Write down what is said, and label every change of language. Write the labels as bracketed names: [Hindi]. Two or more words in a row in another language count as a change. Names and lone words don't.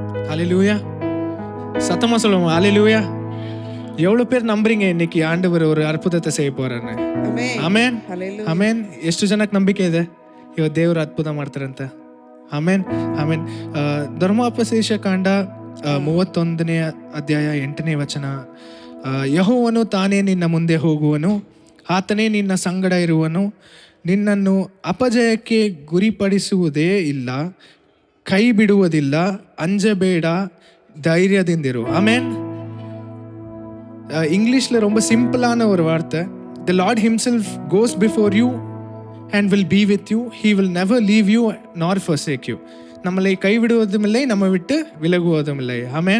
[Tamil] ஹல்லேலூயா. சத்தமா சொல்லுவோம் ஹல்லேலூயா. எவ்வளவு பேர் நம்புறீங்க இன்னைக்கு ஆண்டவர் ஒரு ಅದ್ಭುತத்தை செய்ய போறாருன்னு? [Kannada] ಆಮೆನ್ ಆಮೆನ್. ಎಷ್ಟು ಜನಕ್ಕೆ ನಂಬಿಕೆ ಇದೆ ಇವತ್ತು ದೇವರು ಅದ್ಭುತ ಮಾಡ್ತಾರೆ ಅಂತ? ಆಮೆನ್ ಆಮೆನ್. ಧರ್ಮೋಪದೇಶ ಕಾಂಡ 31ನೇ ಅಧ್ಯಾಯ 8ನೇ ವಚನ. ಯೆಹೋವನು ತಾನೇ ನಿನ್ನ ಮುಂದೆ ಹೋಗುವನು, ಆತನೇ ನಿನ್ನ ಸಂಗಡ ಇರುವನು, ನಿನ್ನನ್ನು ಅಪಜಯಕ್ಕೆ ಗುರಿಪಡಿಸುವುದೇ ಇಲ್ಲ, ಕೈ ಬಿಡುವುದಿಲ್ಲ, ಅಂಜಬೇಡ, தைரியದಿಂದಿರು. ಆಮೆನ್. [Tamil] இங்கிலீஷில் ரொம்ப சிம்பிளான ஒரு வார்த்தை. [English] The Lord himself goes before you and will be with you. He will never leave you nor forsake you. [Tamil] நம்மளை கைவிடுவதும் இல்லை, நம்ம விட்டு விலகுவதும் இல்லை. [Kannada] ಆಮೆನ್.